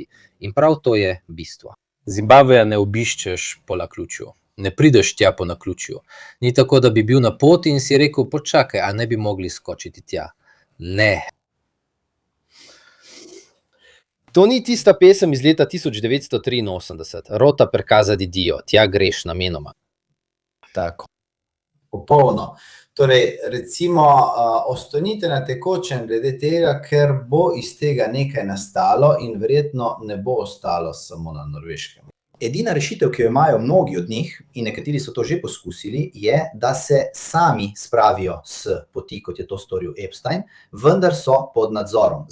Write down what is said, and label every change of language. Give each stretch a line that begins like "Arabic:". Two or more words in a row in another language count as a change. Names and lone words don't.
Slovenian: In prav to je bistvo. Zimbabveja ne obiščeš po naključju, ne prideš tja po naključju. Ni tako, da bi bil na poti in si rekel, počakaj, a ne bi mogli skočiti tja. Ne. To ni tista pesem iz leta 1983,
Italian: Rota per casa di Dio,
Slovenian: tja greš namenoma. Tako. Popolno. Torej, recimo, ostanite na tekočem glede tega, ker bo iz tega nekaj nastalo in verjetno ne bo ostalo samo na Norveškem. Edina rešitev, ki jo imajo mnogi od njih, in nekateri so to že poskusili, je, da se sami spravijo s poti, kot je to storil Epstein, vendar so pod nadzorom.